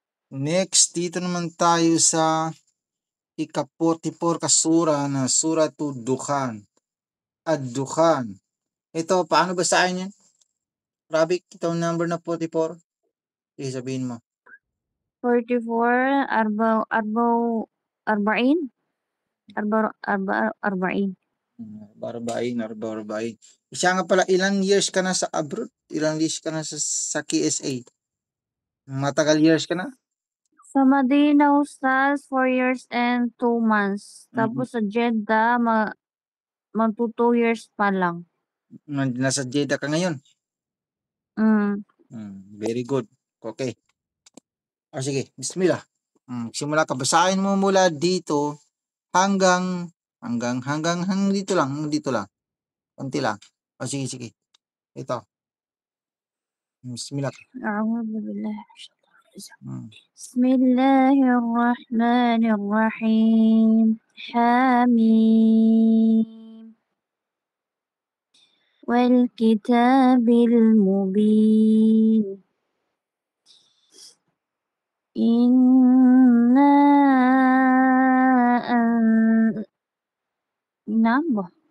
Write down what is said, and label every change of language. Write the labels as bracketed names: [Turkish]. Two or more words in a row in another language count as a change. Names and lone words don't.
[Filipino] Next, dito naman tayo sa ika-44 kasura na Suratul Dukhan. Ad-Dukhan. Ito, paano basahin yan? Rabi, itong number na 44. Sige, sabihin mo. [Arabic] 44 أربعين أربعين. Barbain. [Filipino] Isa nga pala, ilang years ka na sa abroad? Ilang years ka na sa KSA? Matagal years ka na? [English] Sa Madina, Ustaz, 4 years and 2 months. [Filipino] Tapos sa Jeddah, magto 2 years pa lang. Nasa Jeddah ka ngayon? [English] Very good. [Filipino] Okay. Sige, bismillah. Simula ka, basahin mo mula dito hanggang dito lang. Konti lang. Sige. Ito. Bismillah. [Arabic] أعوذ بالله بسم الله الرحمن الرحيم. حم والكتاب المبين. إنا نمبا.